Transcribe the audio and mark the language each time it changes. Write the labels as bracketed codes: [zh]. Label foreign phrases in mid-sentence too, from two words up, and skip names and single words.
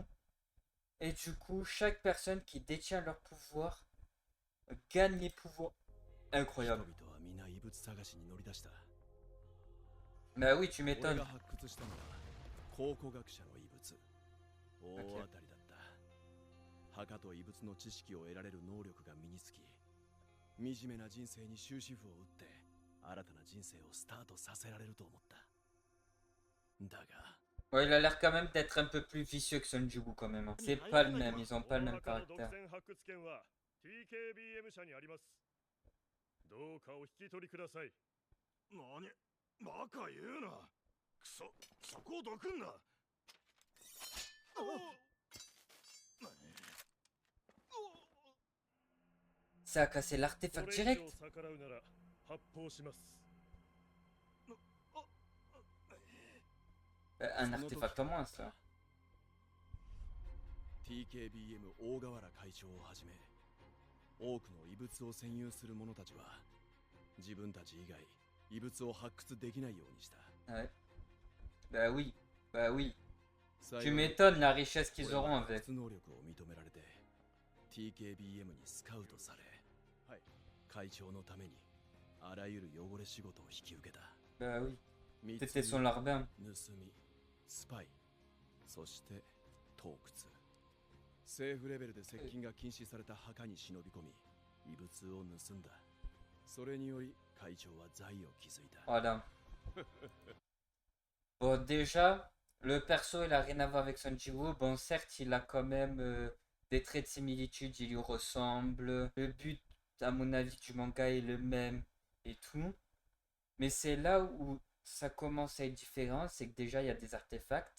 [fr] Et du coup, chaque personne qui détient leur pouvoir gagne les pouvoirs. Incroyable. [ja] 人々は皆遺物探しに乗り出した。 [fr] Bah oui, tu [ja] 俺 [fr] m'étonnes. [ja] が発掘したのは考古学者の遺物。大当たりだった。墓と遺物の知識を得られる能力が身につき、惨めな人生に終止符を打って新たな人生をスタートさせられると思った。だが [fr] Ouais, il a l'air quand même d'être un peu plus vicieux que Son Jiwoo quand même. Hein. C'est pas le même, ils ont pas le même caractère. [ja] 発掘権は TKBM 社にあります。どうかお引き取りください。何バカ言うな。くそ、そこをどくんな。 [fr] Ça a cassé [ja] そ [fr] l'artefact [ja] れ以 [fr] direct. [ja] 上逆らうなら発砲します。 [fr] Un artefact en moins, ça. [ja] TKBM 大河原会長をはじめ多くの遺物を占有する者たちは自分たち以外遺物を発掘できないようにした。 [fr] Ouais. Bah oui, bah oui. Tu [ja] 幸い [fr] m'étonnes la richesse qu'ils [ja] 俺は [fr] auront [ja] 発 [fr] avec. [ja] 掘能力を認められて TKBM にスカウトされ、はい、会長のためにあらゆる汚れ仕事を引き受けた。 [fr] Bah oui. [ja] 密 [fr] C'était [ja] 輸 [fr] son larbin. [ja] 盗み、スパイ、そして盗掘。政府レベルで接近が禁止された墓に忍び込み、遺物を盗んだ。それにより会長は財を築いた。 [fr] Voilà. Bon, déjà, le perso, il a rien à voir avec Son Jiwoo. Bon, certes, il a quand même des traits de similitude, il lui ressemble. Le but, à mon avis, du manga est le même et tout. Mais c'est là où ça commence à être différent, c'est que déjà, il y a des artefacts.